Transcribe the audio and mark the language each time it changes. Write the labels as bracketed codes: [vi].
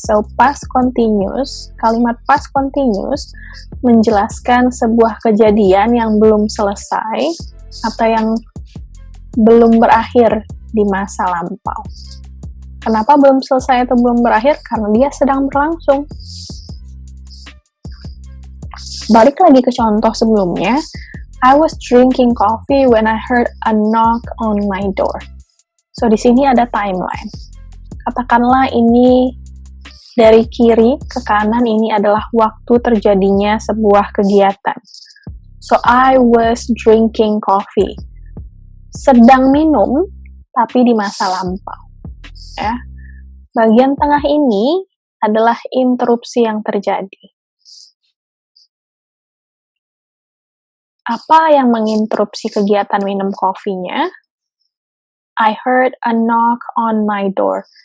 [id] So, past continuous, kalimat past continuous menjelaskan sebuah kejadian yang belum selesai atau yang belum berakhir di masa lampau. Kenapa belum selesai atau belum berakhir? Karena dia sedang berlangsung. Balik lagi ke contoh sebelumnya, [en] I was drinking coffee when I heard a knock on my door. [id] So, di sini ada timeline. Katakanlah ini dari kiri ke kanan, ini adalah waktu terjadinya sebuah kegiatan. [en] So, I was drinking coffee. [id] Sedang minum, tapi di masa lampau. Ya. Bagian tengah ini adalah interupsi yang terjadi. Apa yang menginterupsi kegiatan minum kopinya? [en] I heard a knock on my door.